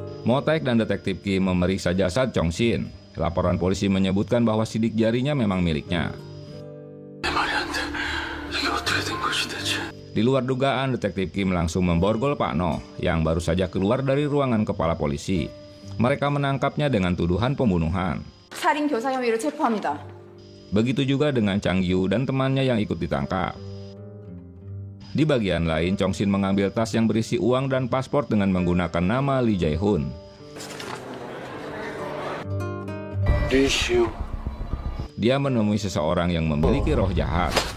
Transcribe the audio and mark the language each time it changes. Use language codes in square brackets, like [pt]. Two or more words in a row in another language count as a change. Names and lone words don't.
[id] Mo Taek dan detektif Kim memeriksa jasad Chong Shin. Laporan polisi menyebutkan bahwa sidik jarinya memang miliknya. Di luar dugaan, detektif Kim langsung memborgol Pak No yang baru saja keluar dari ruangan kepala polisi. Mereka menangkapnya dengan tuduhan pembunuhan. [ko] 살인 교사 혐의로 체포합니다. [id] Begitu juga dengan Chang Yu dan temannya yang ikut ditangkap. Di bagian lain, Chong Shin mengambil tas yang berisi uang dan paspor dengan menggunakan nama Lee Jae-hoon. Dia menemui seseorang yang memiliki roh jahat.